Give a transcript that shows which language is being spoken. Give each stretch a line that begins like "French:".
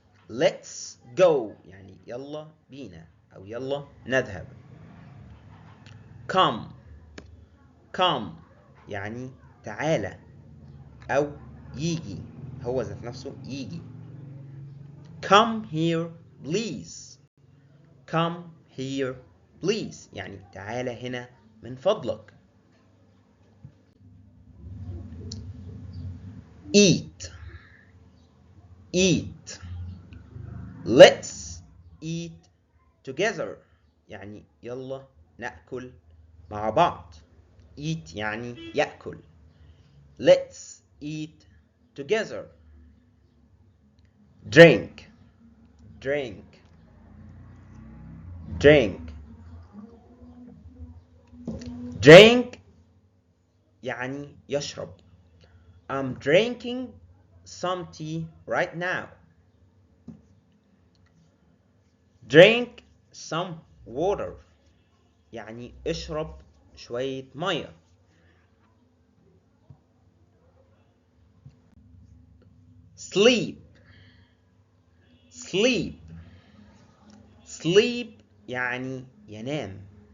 English: let's go
Arabic: يعني يلا بينا او يلا نذهب. come come يعني تعالى او يجي، هو ذات نفسه يجي.
English: come here please come here please
Arabic: يعني تعالى هنا من فضلك.
English: eat eat let's eat together
Arabic: يعني يلا نأكل مع بعض. eat يعني يأكل.
English: let's eat together.
Arabic: drink drink drink drink يعني يشرب.
English: I'm drinking some tea right now. drink some water
Arabic: يعني اشرب شوية مية. sleep sleep sleep يعني ينام.